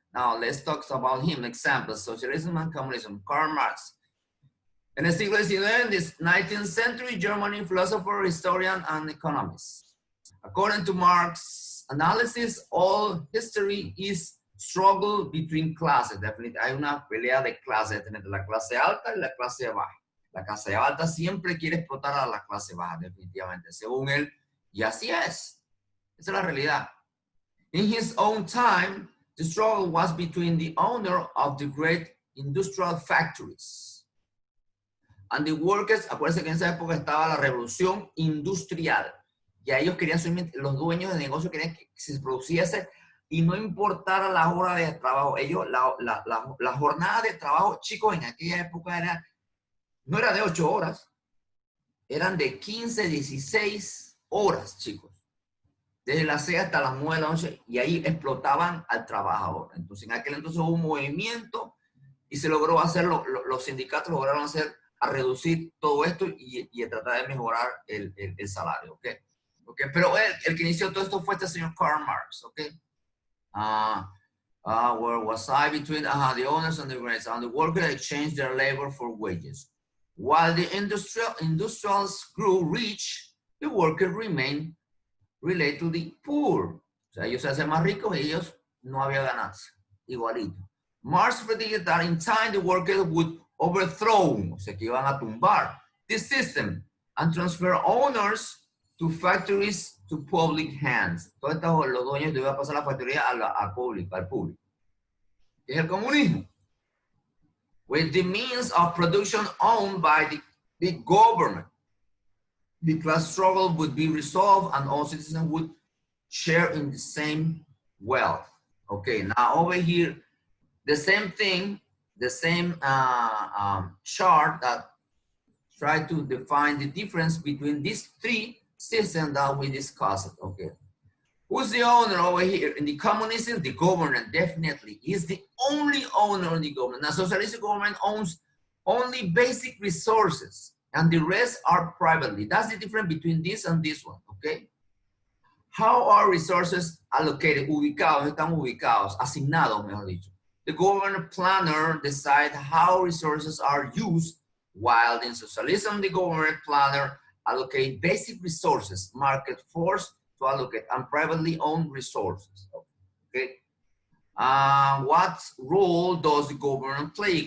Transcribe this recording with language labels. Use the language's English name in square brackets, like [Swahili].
[English] Now let's talk about him. Examples, socialism and communism. Karl Marx. [Spanish] En el siglo XIX, [English] this 19th century Germany philosopher, historian, and economist. According to Marx analysis, all history is struggle between classes. Definitely [Spanish] hay una pelea de clases entre la clase alta y la clase baja. La clase alta siempre quiere explotar a la clase baja, definitivamente, según él, y así es. Esa es la realidad. [English] In his own time, the struggle was between the owner of the great industrial factories and the workers. [Spanish] Acuérdense que en esa época estaba la revolución industrial. Ya ellos querían, los dueños de negocio querían que se produciese y no importara la hora de trabajo. Ellos, la jornada de trabajo, chicos, en aquella época no era de 8 horas, eran de 15, 16 horas, chicos. Desde las 6 hasta las 9 de la noche, y ahí explotaban al trabajador. Entonces, en aquel entonces hubo un movimiento y se logró hacer, los sindicatos lograron hacer, a reducir todo esto y a tratar de mejorar el salario, ¿ok? Okay, pero el que inició todo esto fue este señor Karl Marx, ¿ok? [English] Where was I between the owners and the grades, and the workers exchanged their labor for wages. While the industrials grew rich, the workers remained relatively poor. [Spanish] O sea, ellos se hacen más ricos y ellos no había ganancia, igualito. [English] Marx predicted that in time the workers would overthrow, [Spanish] o sea, que iban a tumbar [English] this system and transfer owners to factories to public hands. [Spanish] Todos estos, los dueños debían pasar la factoría al público. Es el comunismo. [English] With the means of production owned by the government, the class struggle would be resolved and all citizens would share in the same wealth. Okay, now over here, the same thing, the same chart that try to define the difference between these three systems that we discussed. Okay, Who's the owner over here? In the communism, the government definitely is the only owner in the government. Now, socialistic government owns only basic resources and the rest are privately. That's the difference between this and this one, okay? How are resources allocated? [Spanish] Ubicados, están ubicados, asignados, mejor dicho. [English] The government planner decides how resources are used, while in socialism, the government planner allocate basic resources, market force to allocate, and privately owned resources. Okay. What role does the government play?